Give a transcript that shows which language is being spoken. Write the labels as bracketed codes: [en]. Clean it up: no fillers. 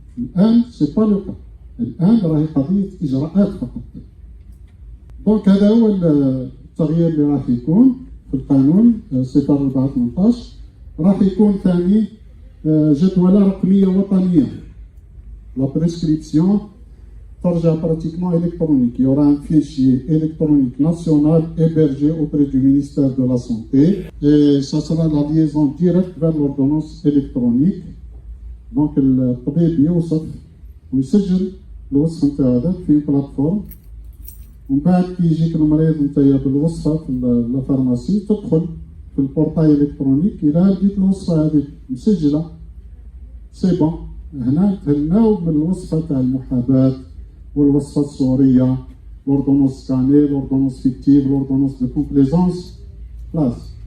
[ar] الان سي با لو كا، الان راهي قضيه اجراءات فقط. دونك هذا هو التغيير اللي راح يكون في القانون 04/18. راح يكون ثاني جدولة رقمية وطنية. لا بريسكريبسيون ترجع براتيكمون électronique. [fr] Il y aura un fichier électronique national hébergé auprès du ministère de la Santé et ça sera la liaison directe vers l'ordonnance électronique. [ar] Donc الطبيب يوصف ويسجل الوصفة نتاع هذاك في بلاتفورم ومن بعد كي يجيك المريض نتايا بالوصفة في الفارماسي تدخل في البورتاي الكترونيك إذا لقيت الوصفة هذيك مسجلة سي بون هنا تهناو من الوصفة تاع المحاباة والوصفة الصورية [fr] l'ordonnance scanner, l'ordonnance fictive, l'ordonnance de complaisance [ar] خلاص.